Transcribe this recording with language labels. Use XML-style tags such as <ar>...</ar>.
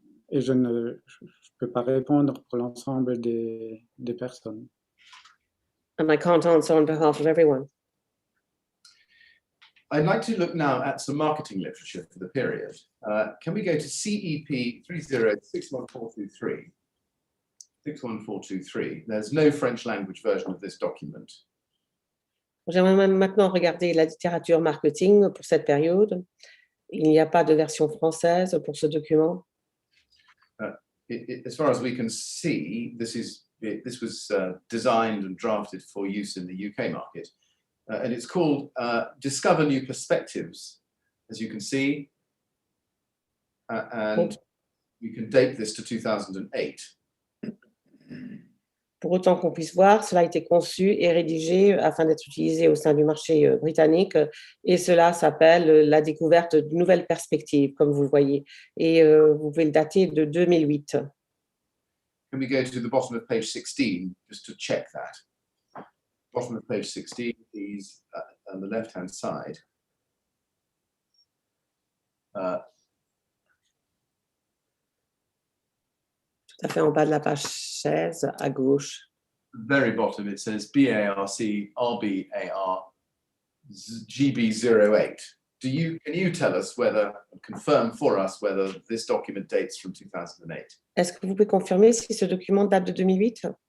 <fr>Et je ne peux pas répondre pour l'ensemble des personnes.</fr> <en>And I can't answer on behalf of everyone. I'd like to look now at some marketing literature for the period. Can we go to CEP 3061423? 61423. There's no French language version of this document.</en> <fr>J'aimerais maintenant regarder la littérature marketing pour cette période. Il n'y a pas de version française pour ce document.</fr> <en>As far as we can see, this was designed and drafted for use in the UK market. And it's called Discover New Perspectives, as you can see. And we can date this to 2008.</en> <fr>Pour autant qu'on puisse voir, cela a été conçu et rédigé afin d'être utilisé au sein du marché britannique, et cela s'appelle la découverte d'une nouvelle perspective, comme vous le voyez, et vous pouvez le dater de 2008.</fr> <en>Can we go to the bottom of page 16 just to check that? Bottom of page 16 is on the left-hand side.</en> <fr>Tout à fait en bas de la page 16, à gauche.</fr> <en>Very bottom, it says BARC RBAR GB08. Can you tell us confirm for us whether this document dates from 2008?</en> <fr>Est-ce que vous pouvez confirmer si ce document date de 2008?</fr>